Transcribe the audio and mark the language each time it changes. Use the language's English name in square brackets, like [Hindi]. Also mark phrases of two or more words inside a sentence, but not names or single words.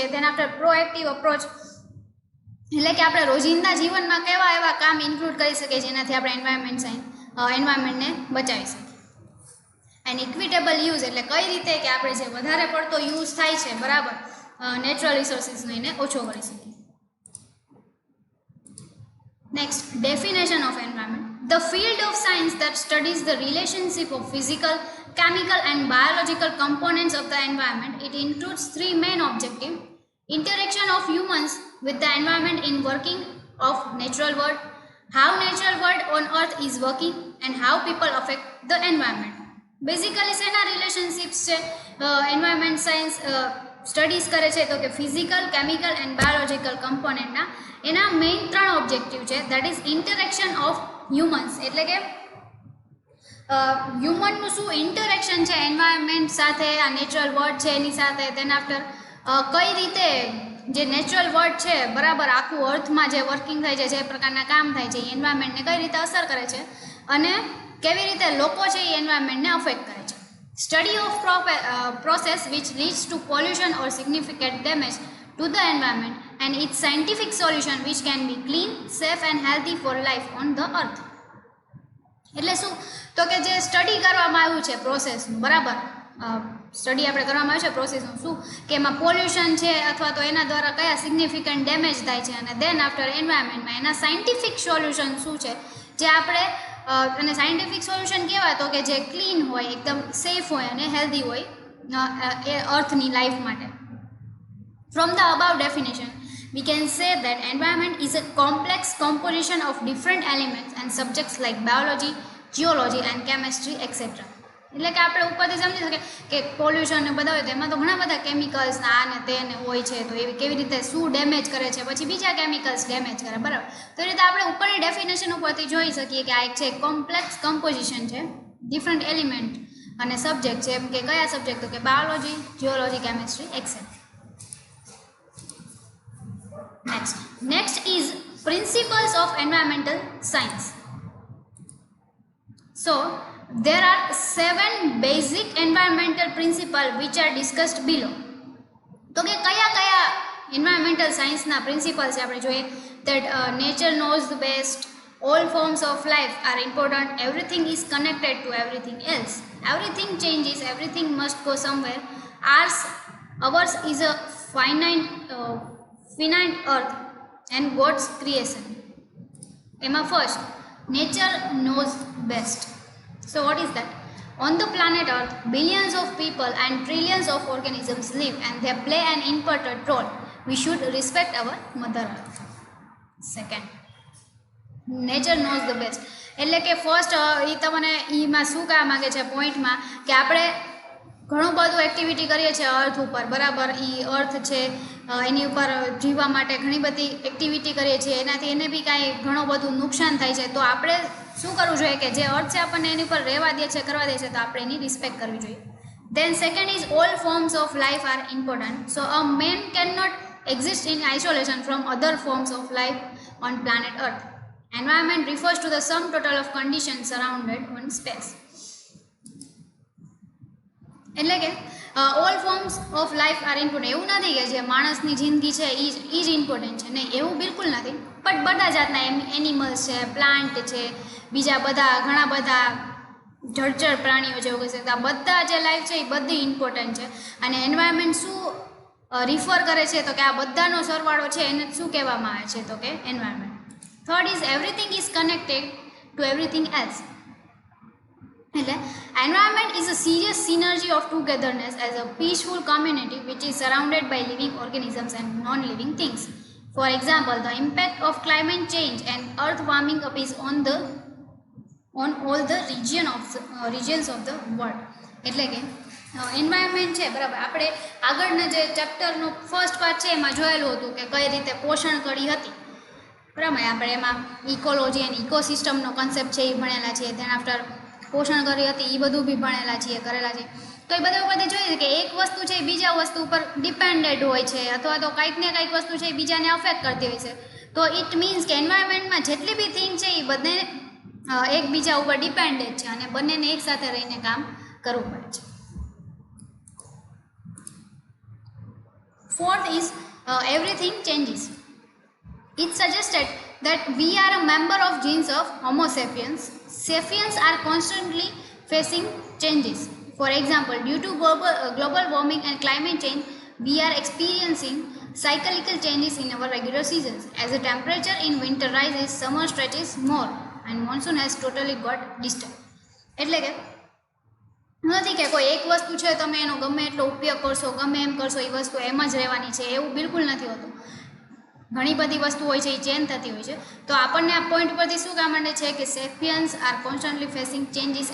[English] then after proactive approach [Gujarati] એટલે કે આપણે રોજિંદા જીવનમાં કેવા એવા કામ ઇન્ક્લુડ કરી શકીએ છીએ જેનાથી આપણે એન્વાયરમેન્ટને બચાવી શકીએ. [English] and equitable use [Gujarati] એટલે કઈ રીતે કે આપણે જે વધારે પડતો યુઝ થાય છે, બરાબર, [English] natural resourcesનો [Gujarati] એને ઓછો કરી શકીએ. [English] Next, definition of environment. The field of science that studies the relationship of physical, chemical and biological components of the environment. It includes three main objectives: interaction of humans with the environment in working of natural world, how natural world on earth is working and how people affect the environment. [Gujarati] Basically શેના રિલેશનશિપ્સ છે [English] environment science studies [Gujarati] કરે છે? તો કે [English] physical, chemical and biological componentના [Gujarati] એના મેઇન ત્રણ ઓબ્જેક્ટિવ છે. [English] that is interaction of humans [Gujarati] એટલે કે હ્યુમનનું શું ઇન્ટરેક્શન છે એન્વાયરમેન્ટ સાથે, આ [English] natural world [Gujarati] છે એની સાથે. તેના આફ્ટર કઈ રીતે જે [English] natural world [Gujarati] છે, બરાબર, આખું અર્થમાં જે વર્કિંગ થાય છે, જે પ્રકારના કામ થાય છે, એ એન્વાયરમેન્ટને કઈ રીતે અસર કરે છે અને કેવી રીતે લોકો છે એ એન્વાયરમેન્ટને અફેક્ટ કરે છે. [English] study of process which leads to pollution or significant damage to the environment and its scientific solution which can be clean, safe and healthy for life on the earth. [Gujarati] એટલે શું તો કે જે સ્ટડી કરવામાં આવ્યું છે પ્રોસેસનું, બરાબર, સ્ટડી આપણે કરવામાં આવ્યું છે પ્રોસેસનું, શું કે એમાં પોલ્યુશન છે અથવા તો એના દ્વારા કયા [English] significant damage [Gujarati] થાય છે, અને [English] then after [Gujarati] એન્વાયરમેન્ટમાં એના [English] scientific solution [Gujarati] શું છે જે આપણે અને [English] scientific solution [Gujarati] કહેવાય તો કે જે ક્લીન હોય, એકદમ સેફ હોય અને હેલ્ધી હોય એ અર્થની લાઈફ માટે. [English] From the above definition, we can say that environment is a complex composition of different elements and subjects like biology, geology and chemistry etc. [Gujarati] એટલે કે આપણે ઉપરથી સમજી શકીએ કે પોલ્યુશન ને બધા હોય તો એમાં તો ઘણા બધા કેમિકલ્સ આ ને તે ને હોય છે, તો એવી કેવી રીતે શું ડેમેજ કરે છે, પછી બીજા કેમિકલ્સ ડેમેજ કરે, બરાબર. તો એ રીતે આપણે ઉપરની ડેફિનેશન ઉપરથી જોઈ શકીએ કે આ એક છે [English] complex composition [Gujarati] છે, [English] different element [Gujarati] અને સબ્જેક્ટ છે. એમ કે કયા સબ્જેક્ટ? તો કે [English] biology, geology, chemistry etcetera. Next is principles of environmental science. So there are 7 basic environmental principles which are discussed below. [Gujarati] તો કે કયા કયા [English] environmental scienceના [Gujarati] પ્રિન્સિપલ છે આપણે જોઈએ. [English] that nature knows the best, all forms of life are important, everything is connected to everything else, everything changes, everything must go somewhere, ours is a finite earth and God's creation. Emma first, nature knows best. So what is that? On the planet Earth, billions of people and trillions of organisms live and they play an important role. We should respect our Mother Earth. Second, nature knows the best. [Gujarati] એટલે કે ફર્સ્ટ એ તમને એમાં શું કહેવા માગે છે પોઈન્ટમાં કે આપણે ઘણું બધું એક્ટિવિટી કરીએ છીએ અર્થ ઉપર, બરાબર. એ અર્થ છે એની ઉપર જીવવા માટે ઘણી બધી એક્ટિવિટી કરીએ છીએ, એનાથી એને બી કાંઈ ઘણું બધું નુકસાન થાય છે. તો આપણે શું કરવું જોઈએ કે જે અર્થ છે આપણને એની ઉપર રહેવા દે છે, કરવા દે છે, તો આપણે એની રિસ્પેક્ટ કરવી જોઈએ. [English] Then second is all forms of life are important. So a man cannot exist in isolation from other forms of life on planet Earth. Environment refers to the sum total of conditions surrounded on space. [Gujarati] એટલે કે [English] all forms of life are important. [Gujarati] એવું નથી કે જે માણસની જિંદગી છે એ જ ઇમ્પોર્ટન્ટ છે, નહીં, એવું બિલકુલ નથી. બટ બધા જાતના એનિમલ્સ છે, પ્લાન્ટ છે, બીજા બધા ઘણા બધા જળચર પ્રાણીઓ જેવું કહી શકતા, બધા જે લાઈફ છે એ બધી ઇમ્પોર્ટન્ટ છે. અને એન્વાયરમેન્ટ શું રિફર કરે છે તો કે આ બધાનો સરવાળો છે એને શું કહેવામાં આવે છે તો કે એન્વાયરમેન્ટ. [English] third is everything is connected to everything else. એટલે environment is a serious synergy of togetherness as a peaceful community which is surrounded by living organisms and non-living things. For example, the impact of climate change and earth warming up is on all the regions of the world. [Gujarati] એટલે કે એન્વાયરમેન્ટ છે, બરાબર. આપણે આગળના જે ચેપ્ટરનો [English] first part [Gujarati] છે એમાં જોયેલું હતું કે કઈ રીતે પોષણ કડી હતી, બરાબર. આપણે એમાં [English] ecology and ecosystemનો [Gujarati] કન્સેપ્ટ છે એ ભણેલા છીએ. [English] then after [Gujarati] પોષણ કરી હતી એ બધું બી ભણેલા છીએ, કરેલા છે. તો એ બધા વખતે જોઈએ કે એક વસ્તુ છે એ બીજા વસ્તુ ઉપર ડિપેન્ડેડ હોય છે, અથવા તો કંઈક ને કંઈક વસ્તુ છે એ બીજાને અફેક્ટ કરતી હોય છે. તો [English] it means [Gujarati] કે એન્વાયરમેન્ટમાં જેટલી બી થિંગ છે એ બંને એકબીજા ઉપર ડિપેન્ડેડ છે અને બંનેને એકસાથે રહીને કામ કરવું પડે છે. [English] Fourth is everything changes. It's suggested that we are a member of genes of Homo sapiens. Sapiens are constantly facing changes. For example, due to global warming and climate change, we are experiencing cyclical changes in our regular seasons. As the temperature in winter rises, summer stretches more and monsoon has totally got disturbed. [Gujarati] એટલે કે નથી કે કોઈ એક વસ્તુ છે તમે એનો ગમે એટલો ઉપયોગ કરશો, ગમે એમ કરશો, એ વસ્તુ એમ જ રહેવાની છે, એવું બિલકુલ નથી હોતું. ઘણી બધી વસ્તુ હોય છે એ ચેન્જ થતી હોય છે. તો આપણને આ પોઈન્ટ પરથી શું કામ માંડે છે કે [English] sapiens are constantly facing changes.